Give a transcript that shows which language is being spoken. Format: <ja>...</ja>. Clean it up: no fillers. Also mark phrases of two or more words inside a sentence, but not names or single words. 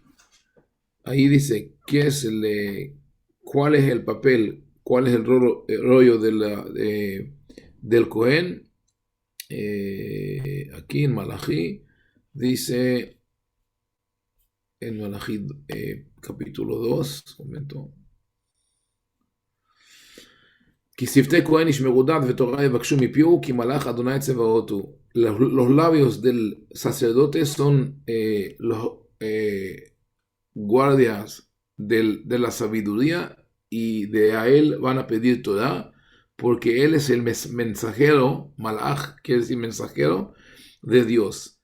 <es>Ahí dice cuál es el papel, cuál es el rollo del Cohen. Aquí en Malají dice, en Malachí capítulo 2, momento.</es> <he>כי שפתי כהן ישמרו דת ותורה יבקשו מפיהו, כי מלאך אדוני צבאות הוא.</he> <es>Los labios del sacerdote son guardias de la sabiduría, y de a él van a pedir Torah, porque él es el mensajero, malach, quiere decir mensajero de Dios.</es>